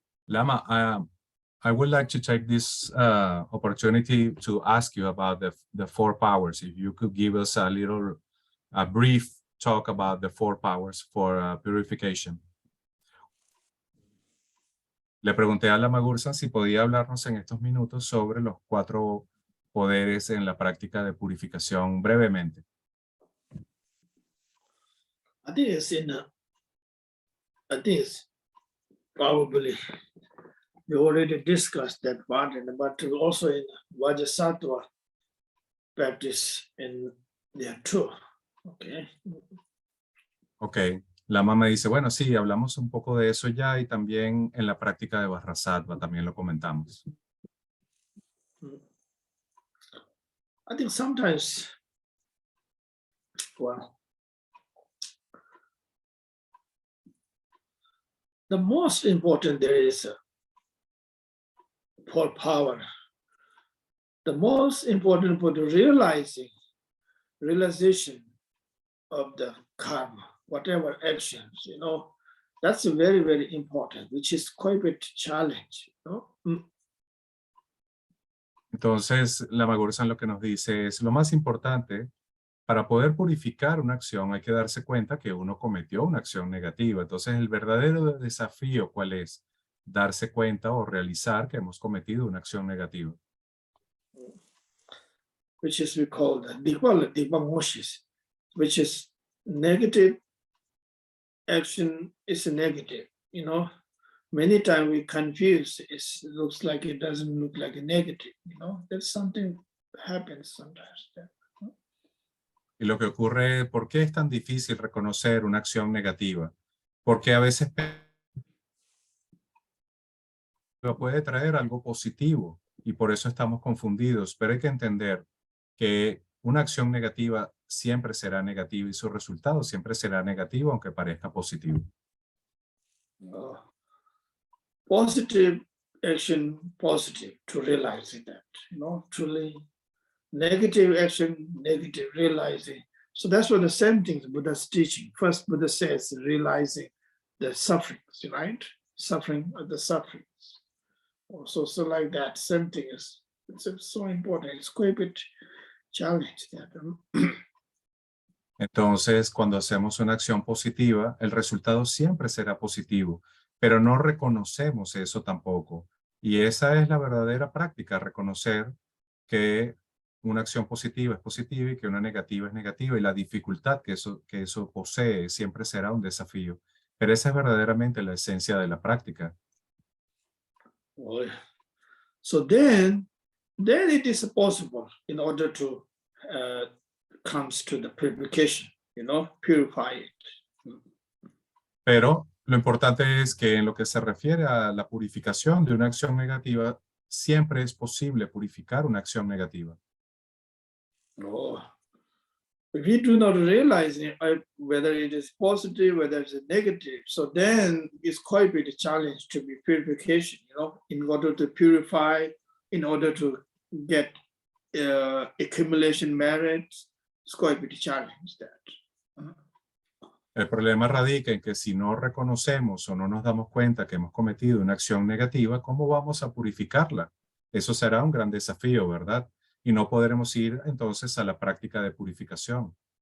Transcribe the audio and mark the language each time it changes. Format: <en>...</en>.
<en>Lama, I would like to take this opportunity to ask you about the four powers. If you could give us a brief talk about the four powers for purification.</en> <es>Le pregunté a Lama Gursam si podía hablarnos en estos minutos sobre los cuatro poderes en la práctica de purificación brevemente.</es> <en>I think it's probably we already discussed that part, but also in Vajrasattva practice in there too, okay?</en> <es>Ok, Lama me dice, bueno, sí, hablamos un poco de eso ya y también en la práctica de Vajrasattva también lo comentamos.</es> <en>I think sometimes, well, the most important there is for power. The most important for the realization of the karma, whatever actions, that's very, very important, which is quite a bit challenge,</en> <es>Entonces, Lama Gursam lo que nos dice es lo más importante para poder purificar una acción hay que darse cuenta que uno cometió una acción negativa. Entonces, el verdadero desafío, ¿cuál es? Darse cuenta o realizar que hemos cometido una acción negativa.</es> <en>Which is we call the Divamoshis, which is negative action is a negative, Many times we confuse, it looks like it doesn't look like a negative, That's something happens sometimes.</en> <es>Y lo que ocurre, ¿por qué es tan difícil reconocer una acción negativa? Porque a veces puede traer algo positivo y por eso estamos confundidos, pero hay que entender que una acción negativa siempre será negativa y su resultado siempre será negativo aunque parezca positivo.</es> <en>Positive action, positive to realize that, truly negative action, negative realizing. So that's what the same thing Buddha's teaching. First, Buddha says realizing the sufferings, right? Suffering of the sufferings. So like that, same thing is it's so important. It's quite a bit challenge that.</en> <es>Entonces, cuando hacemos una acción positiva, el resultado siempre será positivo, pero no reconocemos eso tampoco. Y esa es la verdadera práctica, reconocer que una acción positiva es positiva y que una negativa es negativa, y la dificultad que eso posee siempre será un desafío. Pero esa es verdaderamente la esencia de la práctica.</es> <en>Oh, yeah. So then it is possible in order to comes to the purification, purify it.</en> <es>Pero lo importante es que en lo que se refiere a la purificación de una acción negativa, siempre es posible purificar una acción negativa. Oh.</es> <en>If we do not realize whether it is positive, whether it's negative, so then it's quite a bit challenge to be purification, in order to purify, in order to get accumulation merits, it's quite a bit challenge that.</en> <es>El problema radica en que si no reconocemos o no nos damos cuenta que hemos cometido una acción negativa, ¿cómo vamos a purificarla? Eso será un gran desafío, ¿verdad? Y no podremos ir entonces a la práctica de purificación.</es>